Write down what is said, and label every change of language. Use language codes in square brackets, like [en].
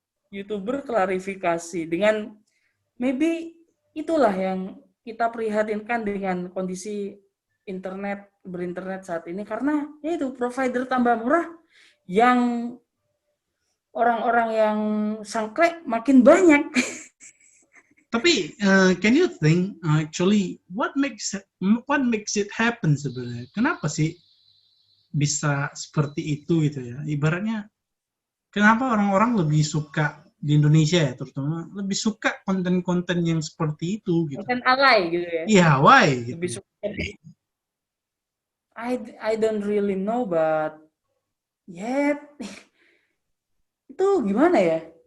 [id] YouTuber klarifikasi dengan maybe itulah yang kita prihatinkan dengan kondisi berinternet saat ini, karena ya itu provider tambah murah, yang orang-orang yang sangklek makin banyak. Tapi [en] can you think actually what makes it happen [id] sebenarnya? Kenapa sih bisa seperti itu gitu ya? Ibaratnya kenapa orang-orang lebih suka di Indonesia ya, terutama lebih suka konten-konten yang seperti itu gitu? Konten alay gitu ya? Iya, why? Gitu. Lebih suka. [en] I don't really know, but yet [id] itu gimana ya?